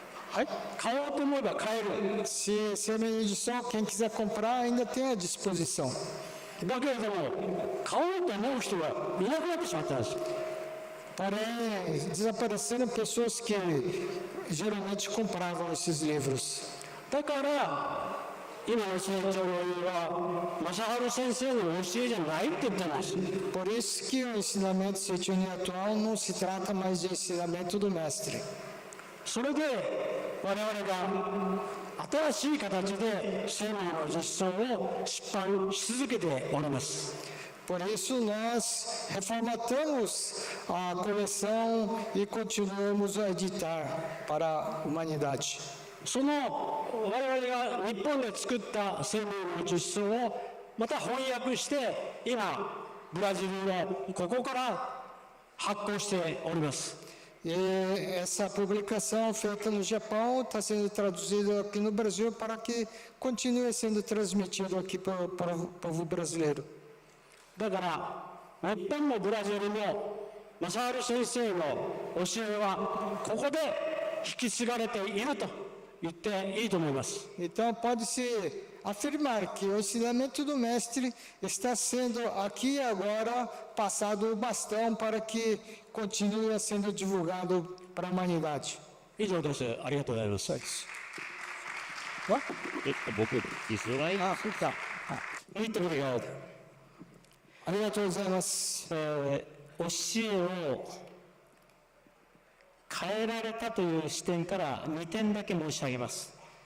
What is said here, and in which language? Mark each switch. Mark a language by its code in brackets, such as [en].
[ja] はい、買おうと思えば買える。 [pt] Se é minha edição, quem quiser comprar ainda tem à disposição. [ja] だけれども買おうと思う人がいなくなってしまったんです。 [pt] Porém, desapareceram pessoas que geralmente compravam esses livros. [ja] だから今の成長の家は正治先生の教えじゃないって言ってます。 [pt] Por isso que o ensinamento Seichoni atual não se trata mais de ensinamento do mestre. [ja] それで我々が新しい形で生命の実相を出版し続けております。 [pt] Por isso nós reformatamos a coleção e continuamos a editar para a humanidade. [ja] その我々が日本で作った生命の実相をまた翻訳して今ブラジルのここから発行しております。 [pt] E essa publicação feita no Japão está sendo traduzida aqui no Brasil para que continue sendo transmitido aqui para o povo brasileiro. [ja] だから日本もブラジルも正治先生の教えはここで引き継がれていると言っていいと思います。 [pt] Então pode-se afirmar que o ensinamento do mestre está sendo aqui e agora passado o bastão para que continue sendo divulgado para a humanidade. [ja] 以上です。ありがとうございます。僕、イスラエル。そうか。 [pt] Muito obrigado. [ja] ありがとうございます。教えを変えられたという視点から2点だけ申し上げます。